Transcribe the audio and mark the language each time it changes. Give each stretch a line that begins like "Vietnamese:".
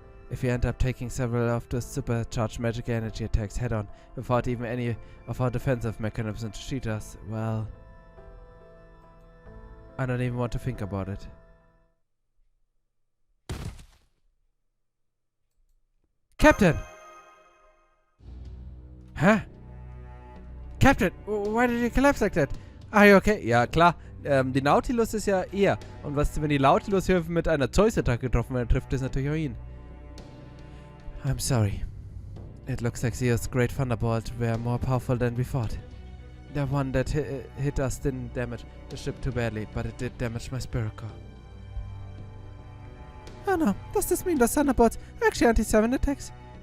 English: If we end up taking several of those supercharged magic energy attacks head-on, without even any of our defensive mechanisms to cheat us, well, I don't even want to think about it. Captain! Huh? Captain, why did you collapse like that? Are you okay?
German: Ja, klar. Die Nautilus ist ja er. Und was, wenn die Nautilus hier mit einer Zeus-Attacke getroffen werden, trifft das natürlich auch ihn.
English: I'm sorry. It looks like Zeus' great thunderbolt were more powerful than we thought. The one that hit us didn't damage the ship too badly, but it did damage my spirit core. Oh no, does this mean the thunderbolts are actually anti-7 attacks?